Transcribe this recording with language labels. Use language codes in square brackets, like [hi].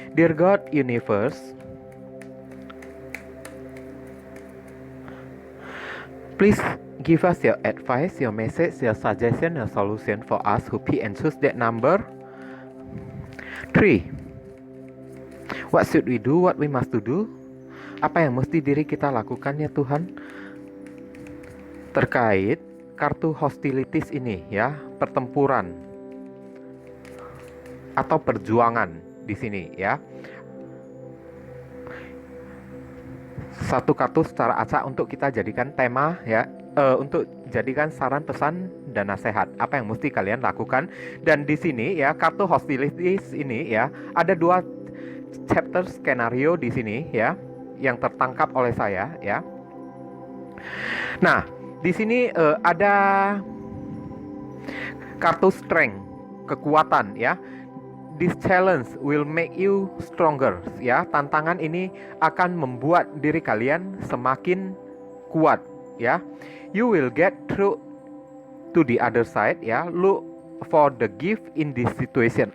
[en] Dear God, Universe, please give us your advice, your message, your suggestion, your solution for us who pick and choose that number 3. What should we do? What we must do? [id] Apa yang mesti diri kita lakukan ya Tuhan? Terkait kartu hostilities ini ya, pertempuran atau perjuangan di sini ya. Satu kartu secara acak untuk kita jadikan tema ya, untuk jadikan saran, pesan, dan nasihat apa yang mesti kalian lakukan. Dan di sini ya, kartu hostilities ini ya, ada 2 chapter skenario di sini ya. yang tertangkap oleh saya ya. Nah, di sini ada kartu strength, kekuatan ya. [en] This challenge will make you stronger ya. [id] Tantangan ini akan membuat diri kalian semakin kuat ya. [en] You will get through to the other side ya. Look for the gift in this situation.